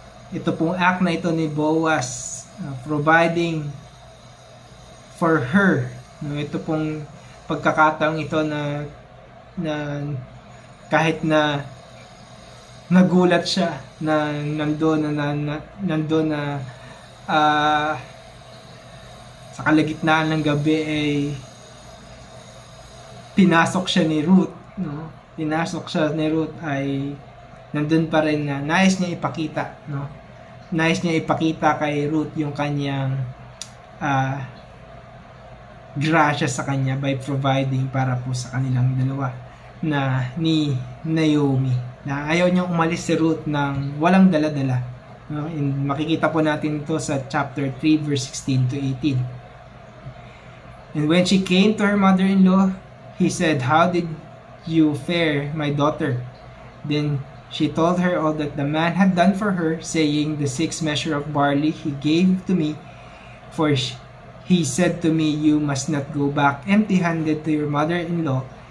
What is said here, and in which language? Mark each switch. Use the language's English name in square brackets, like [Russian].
[Filipino] Ito pong act na ito ni Boaz, [English] providing for her. No? [Filipino] Ito pong pagkakataong ito na kahit na nagulat siya na nandoon na sa kalagitnaan ng gabi ay pinasok siya ni Ruth, no? Pinasok siya ni Ruth ay nandun pa rin na nais niya ipakita, no? Nais niya ipakita kay Ruth yung kanyang grasya sa kanya [English] by providing [Filipino] para po sa kanilang dalawa na ni Naomi, na ayaw niyang umalis si Ruth ng walang dala-dala, no? Makikita po natin ito sa chapter 3 verse 16 to 18. [English] And when she came to her mother-in-law, he said, "How did you fare, my daughter?" Then she told her all that the man had done for her, saying, "The 6 measure of barley he gave to me, for he said to me, you must not go back empty-handed to your mother-in-law."